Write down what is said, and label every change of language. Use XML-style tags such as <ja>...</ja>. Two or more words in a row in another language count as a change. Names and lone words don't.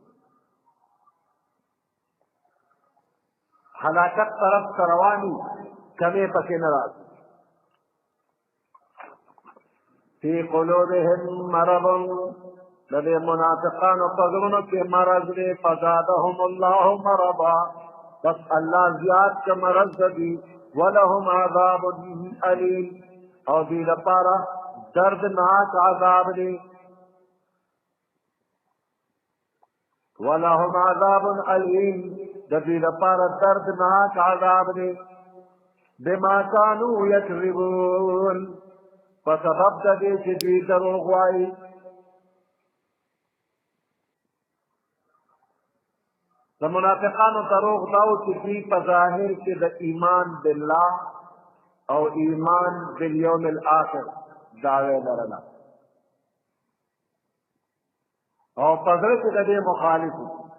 <ps>هلاکت طرف ته روان وي کمې پکې نه راځي.</ps> <ar>فی قلوبهم مرض</ar> <ps>د دې منافقانو په زړونو کې مرض دی</ps> <ar>فزادهم الله مرضا</ar> <ps>بس الله زیات که مرض دی</ps> <ar>ولهم عذاب علیم</ar> <ps>او دوی لپاره دردناک عذاب دی</ps> <ar>ولهم عذاب علیم</ar> <ps>د دوی لپاره دردناک عذاب دی</ps> <ar>بما كانوا یکذبون</ar> <ps>په سبب د دې چې دوی دروغ وایي. د منافقانو دروغ دا و چې دوی په ظاهر کې د</ps> <ar>ایمان بالله</ar> <ps>او</ps> <ar>ایمان بالیوم الاخر</ar> <ps>دعوی لرله او په زړه کې د دې مخالف وو.</ps>